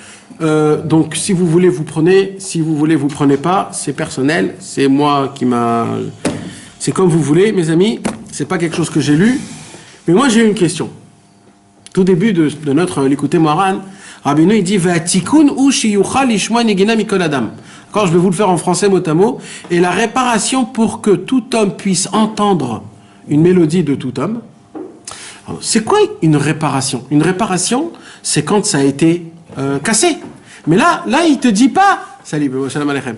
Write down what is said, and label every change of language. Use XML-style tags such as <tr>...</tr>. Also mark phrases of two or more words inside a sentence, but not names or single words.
<fr>Donc, si vous voulez, vous prenez. Si vous voulez, vous prenez pas. C'est personnel. C'est moi qui m'a... C'est comme vous voulez, mes amis. C'est pas quelque chose que j'ai lu. Mais moi, j'ai une question. Tout début de notre Likutei Moharan, Rabbeinu, il dit «</fr> <he>ותיקון הוא שיוכל לשמוע נגינה מכל אדם ».</he> <fr>D'accord, je vais vous le faire en français mot à mot. Et la réparation pour que tout homme puisse entendre une mélodie de tout homme. C'est quoi une réparation? Une réparation, c'est quand ça a été cassé. Mais là, il te dit pas. Salut,</fr> <ar>سلام عليكم.</ar>